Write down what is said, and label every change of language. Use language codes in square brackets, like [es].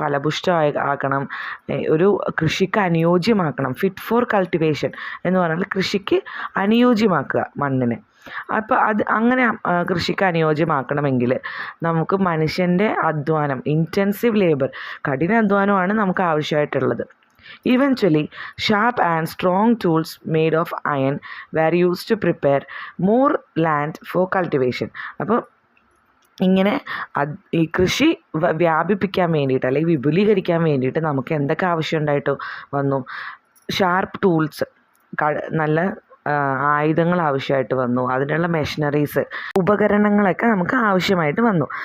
[ml] ഫലപുഷ്ടമാക്കണം, ഒരു കൃഷിക്ക് അനുയോജ്യമാക്കണം. Fit for cultivation എന്ന് പറഞ്ഞാൽ കൃഷിക്ക് അനുയോജ്യമാക്കുക മണ്ണിനെ. അപ്പോൾ അങ്ങനെ കൃഷിക്ക് അനുയോജ്യമാക്കണമെങ്കിൽ നമുക്ക് മനുഷ്യൻ്റെ അധ്വാനം, ഇൻറ്റൻസീവ് ലേബർ, കഠിന അധ്വാനമാണ് നമുക്ക് ആവശ്യമായിട്ടുള്ളത്. [en] Eventually, sharp and strong tools made of iron were used to prepare more land for cultivation. [ml] അപ്പോൾ ഇങ്ങനെ ഈ കൃഷി വ്യാപിപ്പിക്കാൻ വേണ്ടിയിട്ട് അല്ലെങ്കിൽ വിപുലീകരിക്കാൻ വേണ്ടിയിട്ട് നമുക്ക് എന്തൊക്കെ ആവശ്യമുണ്ടായിട്ട് വന്നു? ഷാർപ്പ് ടൂൾസ്, നല്ല ആയുധങ്ങൾ ആവശ്യമായിട്ട് വന്നു. അതിനുള്ള മെഷീനറീസ്, ഉപകരണങ്ങളൊക്കെ നമുക്ക് ആവശ്യമായിട്ട് വന്നു.